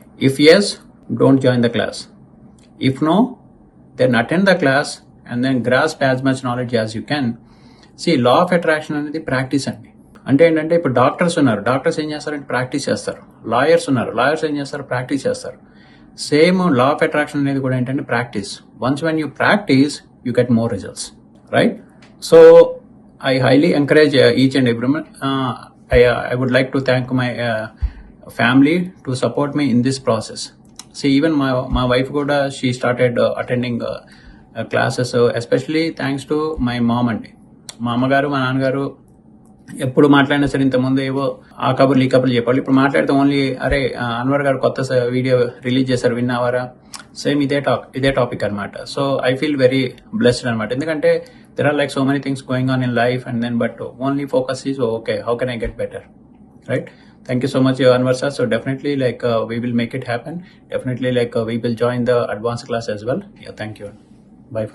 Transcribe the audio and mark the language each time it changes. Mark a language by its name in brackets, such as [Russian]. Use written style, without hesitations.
[English] If yes, don't join the class. If no, then attend the class and then grasp as much knowledge as you can. [Telugu] C law of attraction అనేది practice అండి. అంటే ఏంటంటే ఇప్పుడు doctors ఉన్నారు, doctors ఏం చేస్తారంటే practice చేస్తారు. Lawyers ఉన్నారు, లాయర్స్ ఏం చేస్తారు? ప్రాక్టీస్ చేస్తారు. సేమ్ లా ఆఫ్ అట్రాక్షన్ అనేది కూడా ఏంటంటే practice. [English] Once when you practice you get more results, right? So I highly encourage each and everyone. I would like to thank my family to support me in this process. See, even my wife Goda, she started attending classes, especially thanks to my mom అండి. [Telugu] మా అమ్మగారు మా నాన్నగారు ఎప్పుడు మాట్లాడినా సరే ఇంతకుముందు ఏవో ఆ కబుర్లు ఈ కబుర్లు చెప్పాలి. ఇప్పుడు మాట్లాడితే ఓన్లీ అరే అన్వర్ గారు కొత్త వీడియో రిలీజ్ చేశారు విన్నావారా, సేమ్ ఇదే టాపిక్ అనమాట. [English] So I feel very blessed అనమాట. [Telugu] ఎందుకంటే [English] there are like so many things going on in life and then but only focus is okay, how can I get better, right? Thank you so much Anwar sir. So definitely like we will make it happen. Definitely like we will join the advanced class as well. Yeah, thank you. Bye for now.